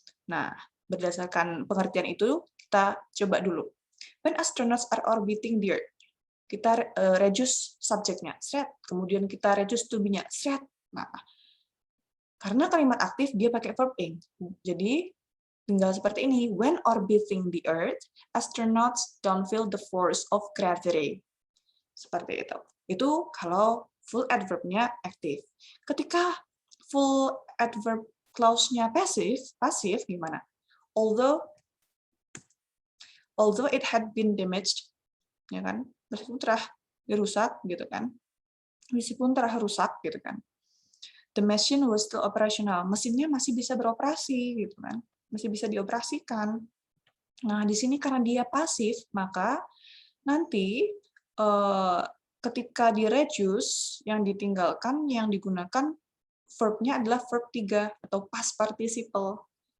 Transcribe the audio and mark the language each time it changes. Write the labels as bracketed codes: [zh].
[id] Nah, berdasarkan pengertian itu kita coba dulu. [en] When astronauts are orbiting the Earth, [id] kita reduce subjeknya, set. Kemudian kita reduce to be-nya, set. Nah, karena kalimat aktif dia pakai verb ing. Jadi tinggal seperti ini. [en] When orbiting the Earth, astronauts don't feel the force of gravity. [id] Seperti itu. Itu kalau full adverb-nya aktif. Ketika full adverb clause-nya pasif gimana? [en] Although it had been damaged, [id] ya kan? Meskipun telah dirusak gitu kan. Meskipun telah rusak gitu kan. [en] The machine was still operational. [id] Mesinnya masih bisa beroperasi gitu kan. Masih bisa dioperasikan. Nah, di sini karena dia pasif, maka nanti ketika di-reduce, yang ditinggalkan, yang digunakan verb-nya adalah verb 3 atau past participle.